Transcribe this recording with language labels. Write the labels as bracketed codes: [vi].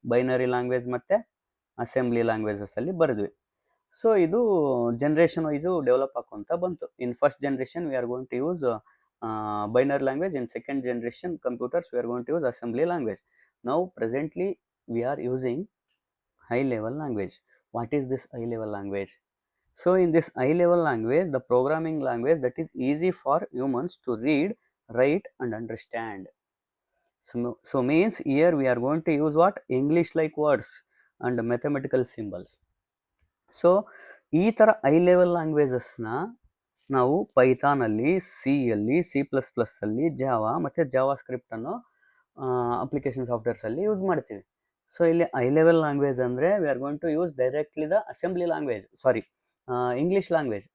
[kn] Binary language ಮತ್ತು assembly ಲ್ಯಾಂಗ್ವೇಜಸಲ್ಲಿ ಬರೆದ್ವಿ. [en] so [kn] ಇದು generation wise develop ಆಕೊಂತ ಬಂತು. [en] In first generation we are going to use binary language. In second generation computers we are going to use assembly language. Now presently we are using high level language. What is this high level language? So in this high level language, the programming language that is easy for humans to read, write and understand. So means here we are going to use what? English like words and mathematical symbols. [kn] So ಈ ಥರ high level ಲ್ಯಾಂಗ್ವೇಜಸ್ನ ನಾವು ಪೈಥಾನಲ್ಲಿ, ಸಿಯಲ್ಲಿ, C++ ಅಲ್ಲಿ, Java ಮತ್ತು Java ಸ್ಕ್ರಿಪ್ಟನ್ನು application ಸಾಫ್ಟ್ವೇರ್ಸಲ್ಲಿ use ಮಾಡ್ತೀವಿ. So ಇಲ್ಲಿ high level language ಅಂದರೆ [en] We are going to use directly the assembly language, sorry English language.